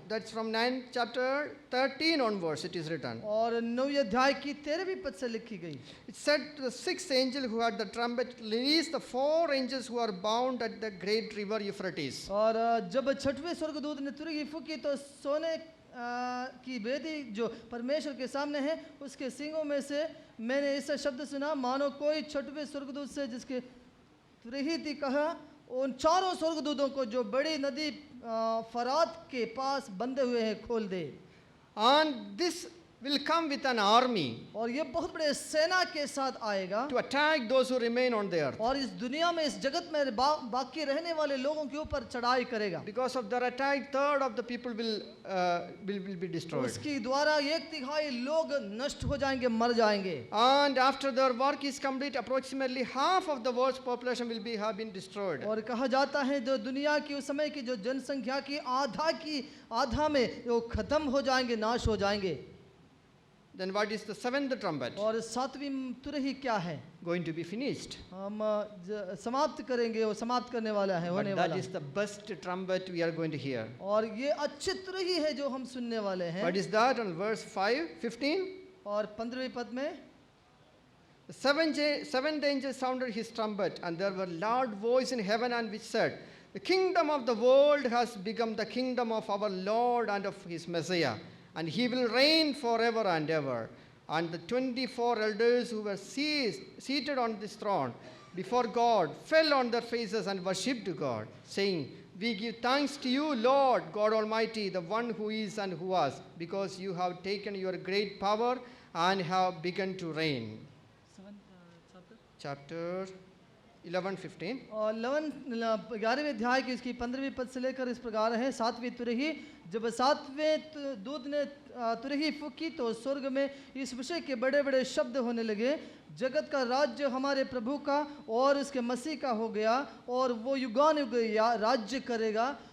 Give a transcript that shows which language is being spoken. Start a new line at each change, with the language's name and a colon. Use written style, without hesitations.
English: That's from chapter 13 onwards it is written.
Hindi: और 9वें अध्याय की 13वीं पद से लिखी गई।
English: It said the 6th angel who had the trumpet released the 4 angels who are bound at the great river Euphrates.
Hindi: और जब छठवें स्वर्गदूत ने तुरही फूकी तो सोने की वेदी जो परमेश्वर के सामने है, उसके सींगों में से मैंने ऐसा शब्द सुना मानो कोई छठवें स्वर्गदूत से जिसके तुरही थी कहा, उन 4 स्वर्गदूतों को जो बड़ी नदी फरात के पास बंधे हुए हैं खोल दे।
English: And this will come with an army
Hindi: और ये बहुत बड़े सेना के साथ आएगा
English: to attack those who remain on the earth.
Hindi: और इस दुनिया में, इस जगत में बाकी रहने वाले लोगों के ऊपर चढ़ाई करेगा।
English: Because of their attack, 1/3 of the people will be destroyed.
Hindi: उसके द्वारा 1/3 लोग नष्ट हो जाएंगे, मर जाएंगे।
English: And after their work is complete, approximately half of the world's population will have been destroyed.
Hindi: और कहा जाता है जो दुनिया की उस समय की जो जनसंख्या की आधा में वो खत्म हो जाएंगे, नाश हो जाएंगे।
English: Then what is the 7th trumpet?
Hindi: और 7वीं तुरही क्या है?
English: Going to be finished.
Hindi: हम समाप्त करेंगे, वो समाप्त करने वाला है, होने
English: But that
Hindi: वाला
English: is the best trumpet we are going to hear.
Hindi: और ये अच्छी तुरही है जो हम सुनने वाले हैं।
English: What is that on verse 15?
Hindi: और 15वीं पद में
English: The seventh angel sounded his trumpet, and there were loud voice in heaven and which said, the kingdom of the world has become the kingdom of our Lord and of his Messiah, and he will reign forever and ever. And the 24 elders who were seated on this throne before God fell on their faces and worshipped God, saying, we give thanks to you, Lord God Almighty, the one who is and who was, because you have taken your great power and have begun to reign. Chapter 11-15.
Hindi: और 11वें अध्याय की इसकी 15वीं पद से लेकर इस प्रकार है। 7वीं तुरही, जब 7वें दूत ने तुरही फूकी तो स्वर्ग में इस विषय के बड़े बड़े शब्द होने लगे, जगत का राज्य हमारे प्रभु का और उसके मसीह का हो गया और वो युगानुयुग राज्य करेगा।